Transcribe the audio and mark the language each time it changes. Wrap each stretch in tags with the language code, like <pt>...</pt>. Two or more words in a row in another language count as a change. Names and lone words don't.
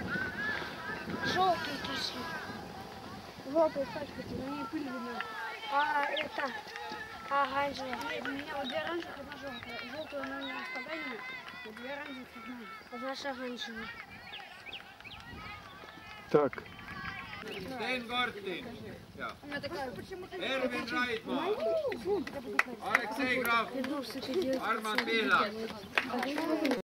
<ru>Желтый киши. Желтый пачкайте, на ней пыль видно. А это оранжевый. У меня вот 2 оранжевых, 1 желтая. Желтую на меня оставляем, а 2 оранжевых, 1. Наша оранжевая. Так. Steengarten. Ja. Erwin Reitman. Alexei Graf. Arman Bela.</ru>